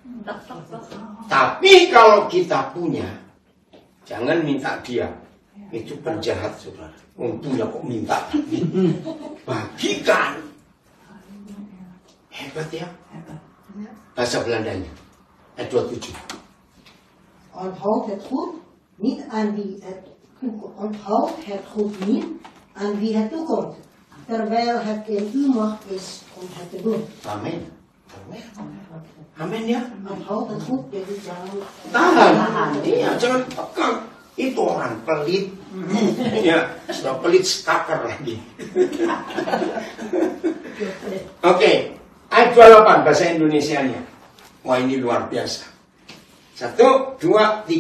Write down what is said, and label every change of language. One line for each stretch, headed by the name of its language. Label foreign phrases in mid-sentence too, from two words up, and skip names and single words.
Indonesian: Tapi kalau kita punya, jangan minta dia. Itu penjahat, saudara. Punya kok minta. Bagikan. Hebat ya. Bahasa Belandanya. Ayat 27.
Dutch: Onthoud het goed niet aan wie het toekomt, terwijl het in uw macht is om het te doen.
Indonesian: Amin. Amin ya.
Dutch: Onthoud het goed,
Indonesian: jadi jangan Tahan. Iya, jangan tekan. Itu orang pelit. Ya, sudah pelit stalker lagi. Oke, ayat 28 bahasa Indonesianya. Wah, ini luar biasa. 1, 2, 3.